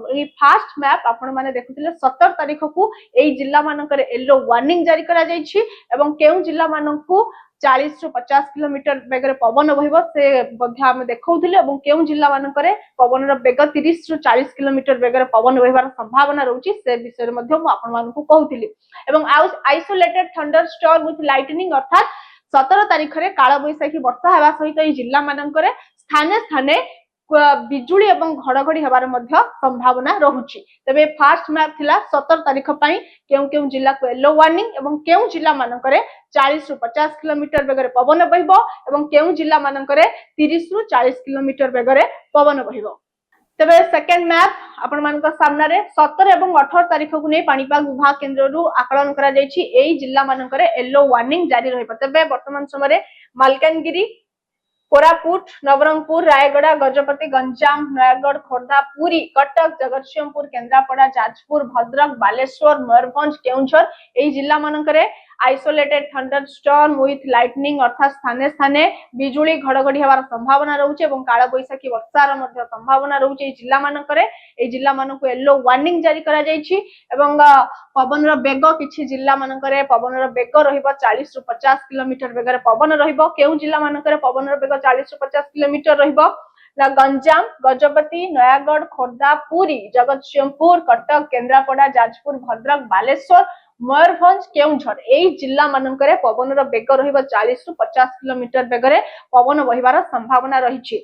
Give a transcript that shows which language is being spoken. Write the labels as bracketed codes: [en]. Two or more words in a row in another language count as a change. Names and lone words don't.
[or] एई [en] fast map [or] ଆପଣ ମାନେ ଦେଖୁଥିଲେ 17 ତାରିଖ କୁ ଏଇ ଜିଲ୍ଲା ମାନଙ୍କରେ [en] yellow warning [or] ଜାରି କରା ଯାଇଛି ଏବଂ କେଉଁ ଜିଲ୍ଲା ମାନଙ୍କୁ 40 ରୁ 50 କିଲୋମିଟର ବେଗରେ ପବନ ବହିବ ସେ ମଧ୍ୟ ଆମେ ଦେଖଉଥିଲେ ଏବଂ କେଉଁ ଜିଲ୍ଲା ମାନଙ୍କରେ ପବନର ବେଗ 30 ରୁ 40 କିଲୋମିଟର ବେଗରେ ପବନ ବହିବାର ସମ୍ଭାବନା ରହୁଛି ସେ ବିଷୟ ରେ ମଧ୍ୟ ମୁଁ ଆପଣ ମାନଙ୍କୁ କହୁଥିଲି। एवं [en] isolated thunder storm with lightning [or] ଅର୍ଥାତ 17 ତାରିଖ ରେ କାଳ ବୈଶାଖୀ ବର୍ଷା ହେବା ସହିତ ଏଇ ଜିଲ୍ଲା ମାନଙ୍କରେ ସ୍ଥାନେ ସ୍ଥାନେ ବିଜୁଳି ଏବଂ ଘଡ଼ଘଡ଼ି ହେବାର ମଧ୍ୟ ସମ୍ଭାବନା ରହୁଛି। तबे [en] fast map [or] ଥିଲା 17 ତାରିଖ ପାଇଁ କେଉଁ ଜିଲ୍ଲା କୁ [en] yellow warning [or] ଏବଂ କେଉଁ ଜିଲ୍ଲା ମାନଙ୍କରେ 40 ରୁ 50 କିଲୋମିଟର ବେଗରେ ପବନ ବହିବ ଏବଂ କେଉଁ ଜିଲ୍ଲା ମାନଙ୍କରେ 30 ରୁ 40 କିଲୋମିଟର ବେଗରେ ପବନ ବହିବ। तबे [en] second map [or] ଆପଣ ମାନଙ୍କ ସାମନା ରେ 17 ଏବଂ 18 ତାରିଖ କୁ ନେଇ ପାଣିପାଗ ବିଭାଗ କେନ୍ଦ୍ରରୁ ଆକଳନ କରା ଯାଉଛି ଏଇ ଜିଲ୍ଲା ମାନଙ୍କରେ [en] yellow warning [or] ଜାରି ରହିବ। ତେବେ ବର୍ତ୍ତମାନ ସମୟ ରେ ମାଲକାନଗିରି, କୋରାପୁଟ, ନବରଙ୍ଗପୁର, ରାୟଗଡ଼ା, ଗଜପତି, ଗଞ୍ଜାମ, ନୟାଗଡ଼, ଖୋର୍ଦ୍ଧା, ପୁରୀ, କଟକ, ଜଗତସିଂହପୁର, କେନ୍ଦ୍ରାପଡ଼ା, ଯାଜପୁର, ଭଦ୍ରକ, ବାଲେଶ୍ୱର, ମୟୂରଭଞ୍ଜ, କେନ୍ଦୁଝର ଏଇ ଜିଲ୍ଲା ମାନଙ୍କରେ [en] isolated thunder storm with lightning [or] ଅର୍ଥାତ ସ୍ଥାନେ ସ୍ଥାନେ ବିଜୁଳି ଘଡ଼ଘଡ଼ି ହେବାର ସମ୍ଭାବନା ରହୁଛି ଏବଂ କାଳ ବୈଶାଖୀ ବର୍ଷାର ମଧ୍ୟ ସମ୍ଭାବନା ରହୁଛି। ଏଇ ଜିଲ୍ଲା ମାନଙ୍କରେ ଏଇ ଜିଲ୍ଲା ମାନଙ୍କୁ [en] yellow warning [or] ଜାରି କରା ଯାଇଛି ଏବଂ ପବନର ବେଗ କିଛି ଜିଲ୍ଲା ମାନଙ୍କରେ ପବନର ବେଗ ରହିବ 40 ରୁ 50 କିଲୋମିଟର ବେଗରେ ପବନ ରହିବ। କେଉଁ ଜିଲ୍ଲା ମାନଙ୍କରେ ପବନର ବେଗ 40 ରୁ 50 କିଲୋମିଟର ରହିବ ଗଞ୍ଜାମ, ଗଜପତି, ନୟାଗଡ଼, ଖୋର୍ଦ୍ଧା, ପୁରୀ, ଜଗତସିଂହପୁର, କଟକ, କେନ୍ଦ୍ରାପଡ଼ା, ଯାଜପୁର, ଭଦ୍ରକ, ବାଲେଶ୍ୱର, ମୟୂରଭଞ୍ଜ, କେନ୍ଦୁଝର ଏଇ ଜିଲ୍ଲା ମାନଙ୍କରେ ପବନର ବେଗ ରହିବ 40 ରୁ 50 କିଲୋମିଟର ବେଗରେ ପବନ ବହିବାର ସମ୍ଭାବନା ରହିଛି।